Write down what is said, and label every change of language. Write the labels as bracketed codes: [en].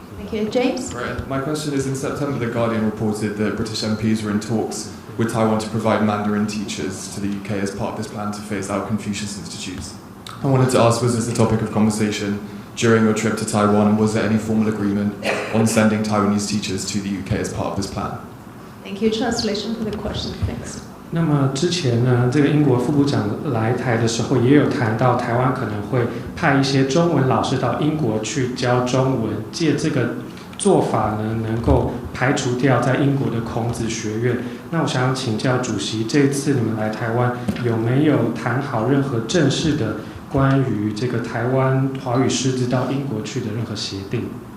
[en] James? Right. My question is, in September, The Guardian reported that British MPs were in talks with Taiwan to provide Mandarin teachers to the UK as part of this plan to phase out Confucius institutes. I wanted to ask, was this a topic of conversation during your trip to Taiwan, and was there any formal agreement on sending Taiwanese teachers to the UK as part of this plan? Thank you. Translation for the question, thanks. [zh] 那么之前呢，这个英国副部长来台的时候，也有谈到台湾可能会派一些中文老师到英国去教中文，借这个做法呢，能够排除掉在英国的孔子学院。那我想请教主席，这次你们来台湾有没有谈好任何正式的关于这个台湾华语师资到英国去的任何协定？